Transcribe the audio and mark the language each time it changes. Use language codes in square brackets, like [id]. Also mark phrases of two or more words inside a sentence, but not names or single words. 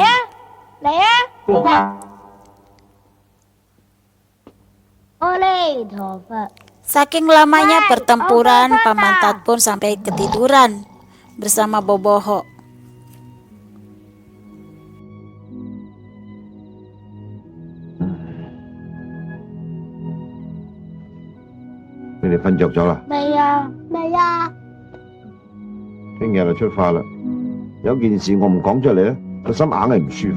[yue] 嚟啊！阿彌陀佛。 [id] Saking lamanya pertempuran, Pamantat pun sampai ketiduran bersama Boboho. [yue] 你哋瞓着咗啦？未啊，未啊。聽日就出發啦。有件事我唔講出嚟咧，個心硬係唔舒服。